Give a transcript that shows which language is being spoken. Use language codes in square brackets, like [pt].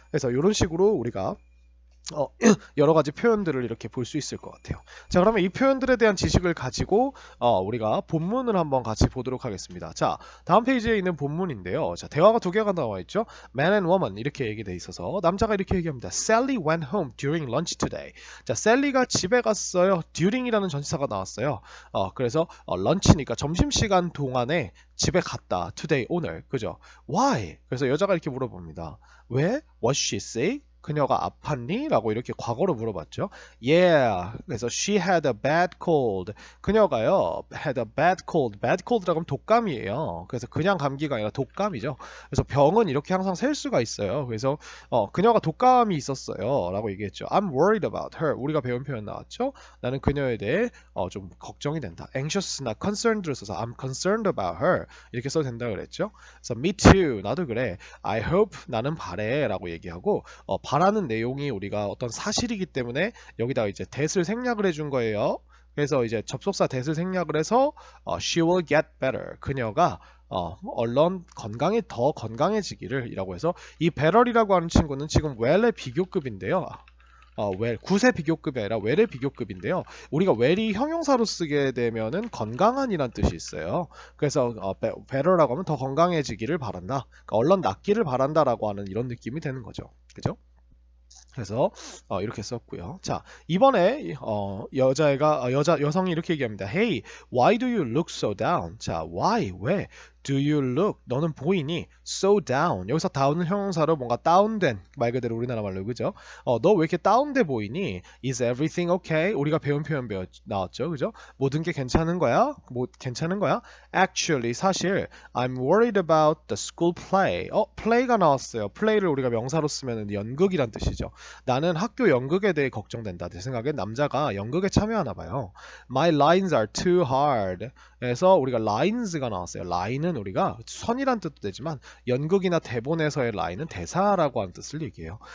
[ko] 그래서 이런 식으로 우리가 여러 가지 표현들을 이렇게 볼 수 있을 것 같아요. 자, 그러면 이 표현들에 대한 지식을 가지고 우리가 본문을 한번 같이 보도록 하겠습니다. 자, 다음 페이지에 있는 본문인데요. 자, 대화가 2개가 나와 있죠. [en] Man and woman [ko] 이렇게 얘기돼 있어서 남자가 이렇게 얘기합니다. [en] Sally went home during lunch today. [ko] 자, 셀리가 집에 갔어요. during이라는 전치사가 나왔어요. 그래서 런치니까 점심시간 동안에 집에 갔다. today 오늘. 그죠? Why? 그래서 여자가 이렇게 물어봅니다. 왜? [en] Was she sick? [ko] 그녀가 아팠니? 라고 이렇게 과거로 물어봤죠. [en] Yeah. [ko] 그래서 [en] she had a bad cold. [ko] 그녀가요 [en] had a bad cold. [ko] bad cold라고 하면 독감이에요. 그래서 그냥 감기가 아니라 독감이죠. 그래서 병은 이렇게 항상 셀 수가 있어요. 그래서 그녀가 독감이 있었어요. 라고 얘기했죠. [en] I'm worried about her. [ko] 우리가 배운 표현 나왔죠. 나는 그녀에 대해 좀 걱정이 된다. [en] anxious나 concerned를 써서 I'm concerned about her. [ko] 이렇게 써도 된다 그랬죠. 그래서 [en] me too. [ko] 나도 그래. [en] I hope. [ko] 나는 바래. 라고 얘기하고 바라는 내용이 우리가 어떤 사실이기 때문에 여기다 이제 that을 생략을 해준 거예요. 그래서 이제 접속사 that을 생략을 해서 [en] she will get better. [ko] 그녀가 얼른 더 건강해지기를 이라고 해서 이 better이라고 하는 친구는 지금 well의 비교급인데요. well, 굿의 비교급이 아니라 well의 비교급인데요. 우리가 well이 형용사로 쓰게 되면은 건강한이란 뜻이 있어요. 그래서 better라고 하면 더 건강해지기를 바란다. 그러니까 얼른 낫기를 바란다라고 하는 이런 느낌이 되는 거죠. 그죠? 그래서 이렇게 썼고요. 자, 이번에 여성이 이렇게 얘기합니다. [en] Hey, why do you look so down? 자, why? [ko] 왜? [en] Do you look? [ko] 너는 보이니? [en] So down. [ko] 여기서 down은 형용사로 뭔가 다운된 말 그대로 우리나라 말로 그죠? 너 왜 이렇게 다운돼 보이니? [en] Is everything okay? [ko] 우리가 배운 표현 나왔죠, 그죠? 모든 게 괜찮은 거야? 뭐 괜찮은 거야? [en] Actually 사실 I'm worried about the school play. [ko] play가 나왔어요. play를 우리가 명사로 쓰면 연극이란 뜻이죠. 나는 학교 연극에 대해 걱정된다. 내 생각엔 남자가 연극에 참여하나 봐요. [en] My lines are too hard. [ko] 그래서 우리가 lines가 나왔어요. line은 우리가 선이란 뜻도 되지만 연극이나 대본에서의 line은 대사라고 하는 뜻을 얘기해요.